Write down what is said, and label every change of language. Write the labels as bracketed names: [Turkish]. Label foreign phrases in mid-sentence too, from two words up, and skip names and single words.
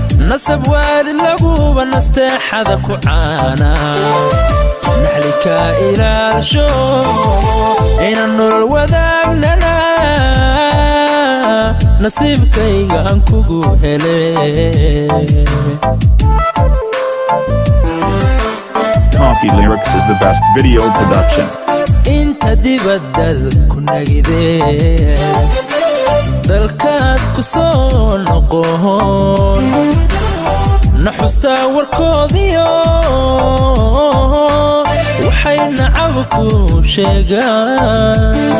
[Somali] Nasab waalid lagu hubo nasteexada ku caana. Naxli ka ilaalisho, in nolol wadaagnana, nasiibkayga aan kugu hele. [English] Coffee Lyrics is the best video production. [Somali] Inta dibadda ku nagide, dalkaad ku soo noqon, naxusta warkoodiyo, waxay nacab ku sheegaan.